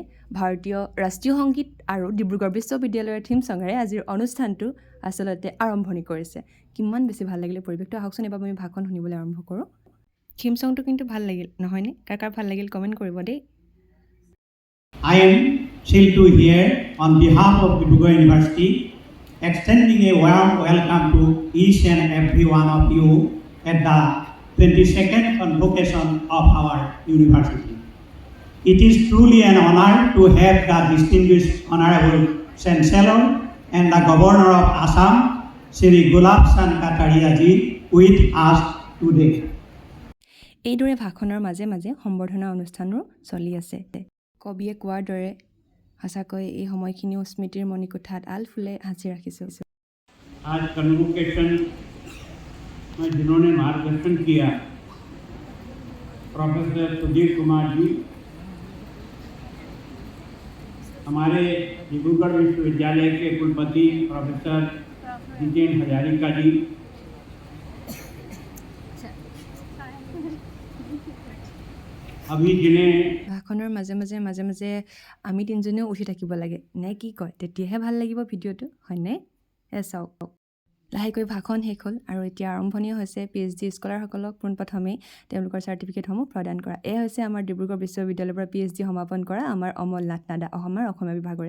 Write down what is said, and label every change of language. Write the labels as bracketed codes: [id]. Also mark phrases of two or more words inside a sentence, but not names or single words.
[as] ভাৰতীয় ৰাষ্ট্ৰীয় সংগীত আৰু ডিব্ৰুগড় বিশ্ববিদ্যালয়ৰ থিম ছঙেৰে আজিৰ অনুষ্ঠানটো আচলতে আৰম্ভণি কৰিছে। কিমান বেছি ভাল লাগিলে পৰিৱেশটো। আহকচোন এবাৰ আমি ভাষণ শুনিবলৈ আৰম্ভ কৰোঁ। থিম ছংটো কিন্তু ভাল লাগিল নহয়নে? কাৰ ভাল লাগিল কমেণ্ট কৰিব দেই। [en] I am thrilled to here on behalf of ডিব্ৰুগড় University extending a warm welcome to each and every one of you at the 22nd convocation of our university. It is truly an honor to have the distinguished Honorable Chancellor and the Governor of Assam, Shri Gulab Chandh Kataria ji, with us today. [as] এইদৰে ভাষণৰ মাজে মাজে সম্বৰ্ধনা অনুষ্ঠানো চলি আছে। কবিয়ে কোৱাৰ দৰে সঁচাকৈ এই সময়খিনিও স্মৃতিৰ মণিকোঠাত আলফুলে সাঁচি ৰাখিছোঁ। [hi] आज कन्वोकेशन में जिन्होंने मार्गदर्शन किया प्रोफेसर सुधीर कुमार जी, हमारे डिब्रूगढ़ विश्वविद्यालय के कुलपति प्रोफेसर जितेंद्र हजारिका जी, अभी जिन्हें [as] ভাষণৰ মাজে মাজে আমি তিনিজনেও উঠি থাকিব লাগে নে কি কয়? তেতিয়াহে ভাল লাগিব ভিডিঅ'টো, হয়নে? চাওক লাহেকৈ ভাষণ শেষ হ'ল আৰু এতিয়া আৰম্ভণি হৈছে PhD স্কলাৰসকলক পোনপ্ৰথমে তেওঁলোকৰ চাৰ্টিফিকেটসমূহ প্ৰদান কৰা। এয়া হৈছে আমাৰ ডিব্ৰুগড় বিশ্ববিদ্যালয়ৰ পৰা PhD সমাপন কৰা আমাৰ অমল নাথ নাডা আমাৰ অসমীয়া বিভাগৰে।